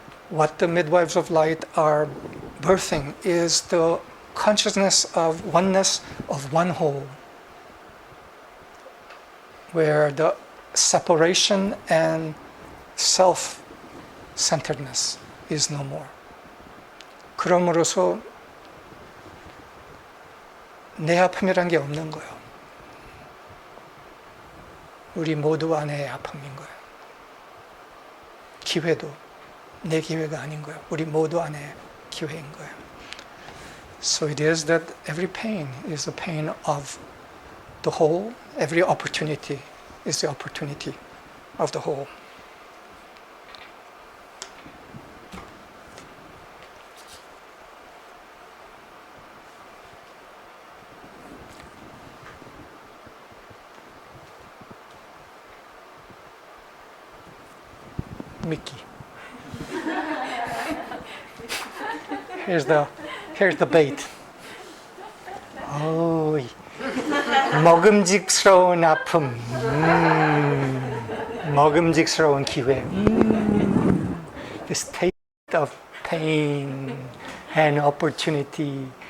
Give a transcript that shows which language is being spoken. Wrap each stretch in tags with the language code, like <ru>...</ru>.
<en>What the midwives of light are birthing is the consciousness of oneness of one whole, where the separation and self-centeredness is no more.</en> <ko>그럼으로써 내 아픔이란 게 없는 거예요. 우리 모두 안의 아픔인 거예요. 기회도 내 기회가 아닌 거예요. 우리 모두 안에 기회인 거예요.</ko> <en>So it is that every pain is the pain of the whole. Every opportunity is the opportunity of the whole. Mickey. Here's the bait.</en> <ko>오, 먹음직스러운 아픔, 먹음직스러운 기회.</ko> <en>This taste of pain and opportunity.</en>